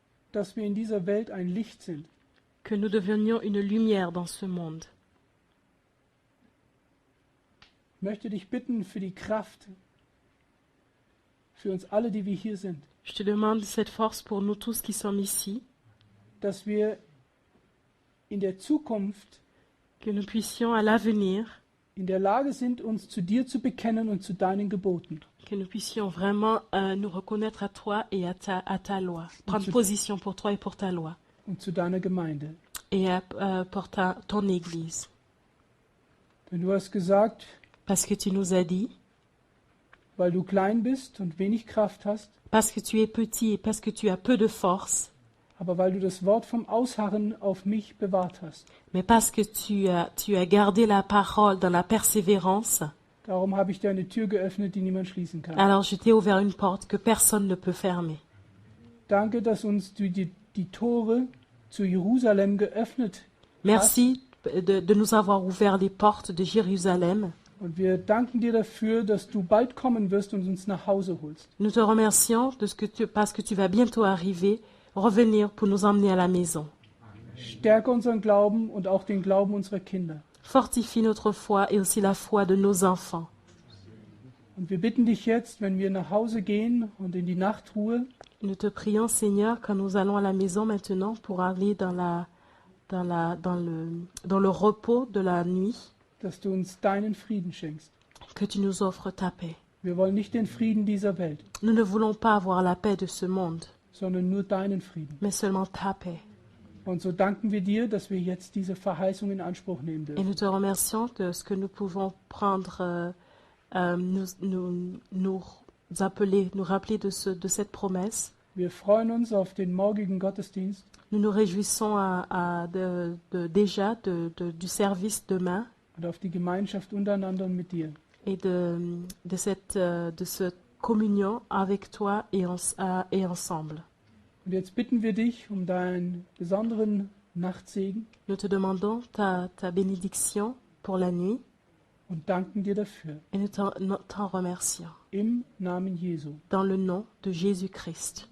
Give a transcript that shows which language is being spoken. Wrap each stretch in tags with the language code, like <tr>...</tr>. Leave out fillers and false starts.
<de>dass wir in dieser Welt ein Licht sind.</de> <fr>que nous devenions une lumière dans ce monde.</fr> <de>Ich möchte dich bitten für die Kraft, für uns alle, die wir hier sind,</de> <fr>Je te demande cette force pour nous tous qui sommes ici,</fr> <de>dass wir in der Zukunft</de> <fr>que nous puissions à l'avenir,</fr> <de>in der Lage sind, uns zu dir zu bekennen und zu deinen Geboten.</de> <fr>que nous puissions vraiment nous reconnaître à toi et à ta loi, prendre position pour toi et pour ta loi,</fr> <de>Und zu deiner Gemeinde.</de> <fr>et pour ton Église.</fr> <de>Denn du hast gesagt,</de> <fr>Parce que tu nous as dit,</fr> <de>weil du klein bist und wenig Kraft hast,</de> <fr>parce que tu es petit et parce que tu as peu de force,</fr> <de>aber weil du das Wort vom Ausharren auf mich bewahrt hast.</de> <fr>mais parce que tu as gardé la parole dans la persévérance,</fr> <de>Darum habe ich dir eine Tür geöffnet, die niemand schließen kann.</de> <fr>alors je t'ai ouvert une porte que personne ne peut fermer.</fr> <de>Danke, dass uns du die Tore zu Jerusalem geöffnet</de> <fr>Merci de nous avoir ouvert les portes de Jérusalem.</fr> <de>und wir danken dir dafür, dass du bald kommen wirst und uns nach Hause holst.</de> <fr>Nous te remercions parce que tu vas bientôt arriver, revenir pour nous emmener à la maison.</fr> <de>Stärke unseren Glauben und auch den Glauben unserer Kinder.</de> <fr>Fortifie notre foi et aussi la foi de nos enfants.</fr> <de>Und wir bitten dich jetzt, wenn wir nach Hause gehen und in die Nachtruhe,</de> <fr>Nous te prions, Seigneur, quand nous allons à la maison maintenant pour aller dans le repos de la nuit,</fr> <de>dass du uns deinen Frieden schenkst.</de> <fr>que tu nous offres ta paix.</fr> <de>Wir wollen nicht den Frieden dieser Welt,</de> <fr>Nous ne voulons pas avoir la paix de ce monde,</fr> <de>sondern nur deinen Frieden.</de> <fr>mais seulement ta paix.</fr> <de>Und so danken wir dir, dass wir jetzt diese Verheißung in Anspruch nehmen</de> <fr>Et</fr> <de>dürfen.</de> <fr>nous te remercions de ce que nous pouvons prendre, nous rappeler de cette promesse.</fr> <de>Wir freuen uns auf den morgigen Gottesdienst</de> <fr>Nous nous réjouissons déjà du service demain</fr> <de>und auf die Gemeinschaft untereinander und mit dir.</de> <fr>et de cette communion avec toi et ensemble.</fr> <de>Und jetzt bitten wir dich um deinen besonderen Nachtsegen</de> <fr>Nous te demandons ta bénédiction pour la nuit</fr> <de>und danken dir dafür.</de> <fr>et nous t'en remercions.</fr> <de>Im Namen Jesu.</de> <fr>Dans le nom de Jésus-Christ.</fr>